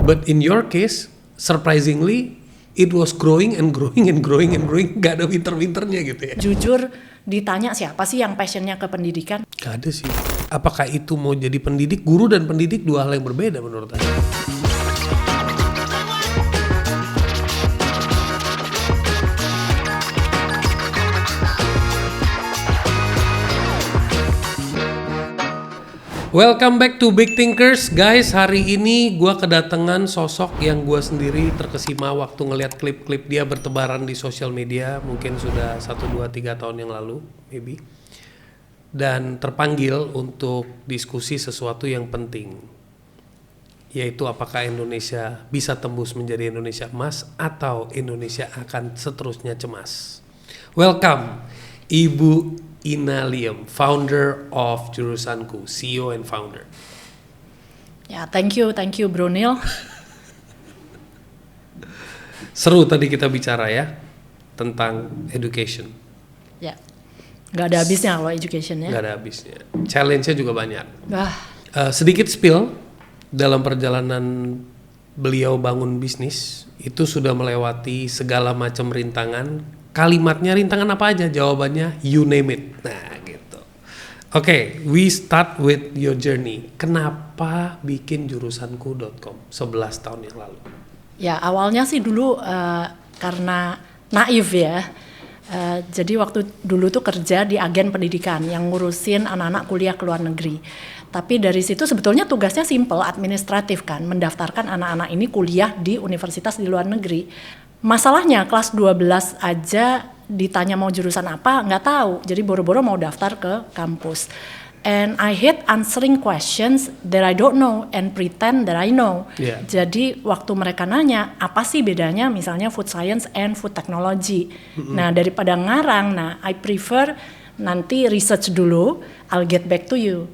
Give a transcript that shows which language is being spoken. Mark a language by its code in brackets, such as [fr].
[en] But in your case, surprisingly, it was growing and growing and growing and growing, [id] gak ada winter-winternya gitu ya. Jujur ditanya siapa sih yang passionnya ke pendidikan? Gak ada sih. Apakah itu mau jadi pendidik? Guru dan pendidik dua hal yang berbeda menurut saya. [en] Welcome back to Big Thinkers, guys. [id] Hari ini gue kedatangan sosok yang gue sendiri terkesima waktu ngeliat klip-klip dia bertebaran di sosial media. Mungkin sudah 1, 2, 3 tahun yang lalu, [en] maybe. [id] Dan terpanggil untuk diskusi sesuatu yang penting, yaitu apakah Indonesia bisa tembus menjadi Indonesia emas atau Indonesia akan seterusnya cemas. [en] Welcome, Ibu Ina Liam, founder of Jurusanku, CEO and founder. Ya, thank you Bro Neil. [id] Seru tadi kita bicara ya tentang education. Ya, nggak ada habisnya kalau education ya. Nggak ada habisnya. Challenge-nya juga banyak. Sedikit Spill dalam perjalanan beliau bangun bisnis itu sudah melewati segala macam rintangan. Kalimatnya rintangan apa aja? Jawabannya [en] you name it. [id] Nah gitu. [en] Oke, we start with your journey. [id] Kenapa bikin jurusanku.com 11 tahun yang lalu? Ya awalnya sih dulu karena naif ya. Jadi waktu dulu tuh kerja di agen pendidikan yang ngurusin anak-anak kuliah ke luar negeri. Tapi dari situ sebetulnya tugasnya simple, administratif kan, mendaftarkan anak-anak ini kuliah di universitas di luar negeri. Masalahnya kelas 12 aja ditanya mau jurusan apa nggak tahu, jadi boro-boro mau daftar ke kampus. [en] And I hate answering questions that I don't know and pretend that I know. Yeah. [id] Jadi waktu mereka nanya apa sih bedanya misalnya [en] food science and food technology. [id] Nah daripada ngarang, [en] I prefer [id] nanti [en] research [id] dulu, [en] I'll get back to you.